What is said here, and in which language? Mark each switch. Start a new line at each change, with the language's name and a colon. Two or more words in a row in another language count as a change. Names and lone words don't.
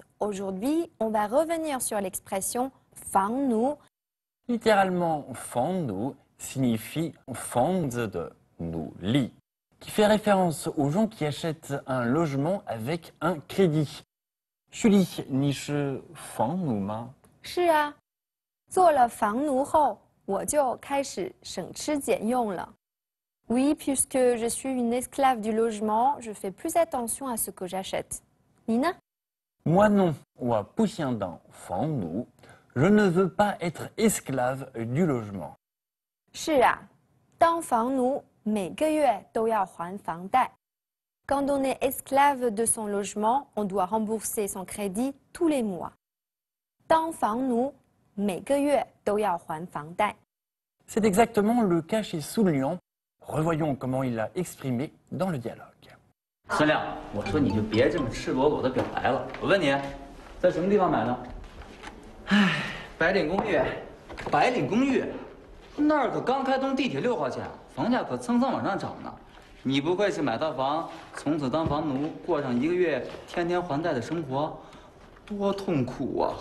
French: Aujourd'hui, on va revenir sur l'expression «
Chinese: 房奴 ».
French: Littéralement,
Chinese: 房奴
French: signifie
Chinese: 房的奴隶,
French: qui fait référence aux gens qui achètent un logement avec un crédit.
Chinese: Julie, 你是房奴吗? 是啊，做了房奴后，我就开始省吃俭用了。
French: Oui, puisque je suis une esclave du logement, je fais plus attention à ce que j'achète. Nina? Moi non, moi
Chinese: 不想当房奴.
French: Je ne veux pas être esclave du logement.
Chinese: 是啊，当房奴每个月都要还房贷。
French: Quand on est esclave de son logement, on doit rembourser son crédit tous les mois.
Chinese: 当房奴每个月都要还房贷。
French: C'est exactement le cas chez Sun Liang. Revoyons comment il l'a exprimé dans le dialogue.
Chinese: 孙亮，我说你就别这么赤裸裸的表白了。我问你，在什么地方买的？唉，白领公寓，白领公寓，那儿可刚开通地铁6号线，房价可蹭蹭往上涨呢。你不会是买套房，从此当房奴，过上1个月天天还贷的生活，多痛苦啊！